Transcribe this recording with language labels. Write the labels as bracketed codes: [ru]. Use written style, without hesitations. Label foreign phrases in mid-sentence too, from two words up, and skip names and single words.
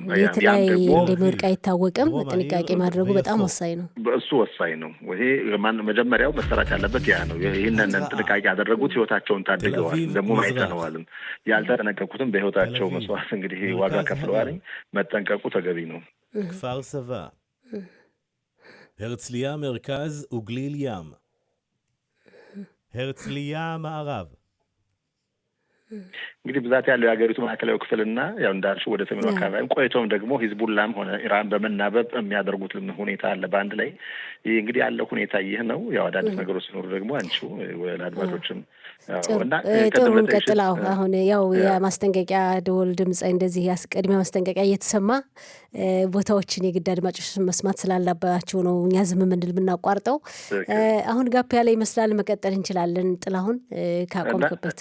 [am] ያ ደግሞ እንደምርቃ አይታወቅም ጥንቃቄ ማድረጉ በጣም ወሳኝ ነው እሱ ወሳኝ ነው ይሄ መጀመሪያው መሰራት ያለበት ያ ነው ይሄንን ጥንቃቄ ያደረጉት ህይወታቸውን ታድገዋል ደግሞ ማይተነዋልም ያልተጠነቀቁትም በህይወታቸው መስዋዕት እንግዲህ ዋጋ ከፍለዋል መጠንቀቁ ተገቢ ነው [he] כפר סבא הרצליה מרכז וגליל ים הרצליה מערב [am] እንግዲህ ብዛት ያለው የሀገሪቱ ማዕከላዊ ክፍልና ያው እንዳልሽው ወደ ሰሜኑ አካባቢ ቆይቶም ደግሞ ሂዝቡላም ሆነ ኢራን በመናበብ የሚያደርጉት ሁኔታ አለ ባንድ ላይ እንግዲህ ያለው ሁኔታ ይህ ነው ያው አዳዲስ ነገሮች ሲኖሩ ደግሞ አንቺው ወላድባቶችም እና ጥሩን ቀጥላው አሁን ያው የማስጠንቀቂያ ደወል ድምጽ እንደዚህ ያስቀድሚያ ማስጠንቀቂያ እየተሰማ ቦታዎችን የግድ አድማጮች መስማት ስላላባቸው ነው እኛ ዝም ምንድል ምናቋርጠው አሁን ጋፕ ያለ ይመስላል መቀጠል እንችላለን ጥላሁን ካቆምክበት